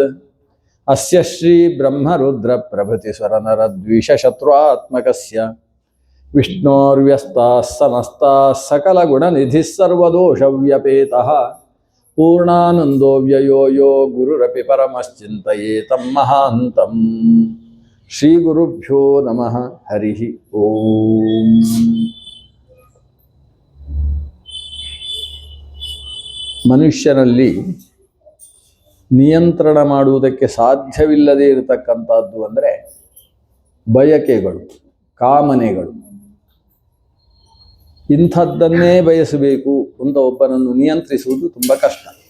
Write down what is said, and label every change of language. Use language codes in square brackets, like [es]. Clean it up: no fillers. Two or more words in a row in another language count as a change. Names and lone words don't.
[sa] अस्य श्री ब्रह्मरुद्र प्रभृति स्वरनरद्विषशत्रुआत्मकस्य विष्णोर्व्यस्ताः समस्ताः सकलगुणनिधिः सर्वदोषव्यपेतः पूर्णानन्दो व्ययो यो गुरुरपि परमश्चिन्तयेतं महान्तं श्रीगुरुभ्यो नमः हरिः ओम्। [kn] ಮನುಷ್ಯನಲ್ಲಿ ನಿಯಂತ್ರಣ ಮಾಡುವುದಕ್ಕೆ ಸಾಧ್ಯವಿಲ್ಲದೆ ಇರತಕ್ಕಂಥದ್ದು ಅಂದರೆ ಬಯಕೆಗಳು, ಕಾಮನೆಗಳು. ಇಂಥದ್ದನ್ನೇ ಬಯಸಬೇಕು ಅಂತ ಒಬ್ಬನನ್ನು ನಿಯಂತ್ರಿಸುವುದು ತುಂಬ ಕಷ್ಟ.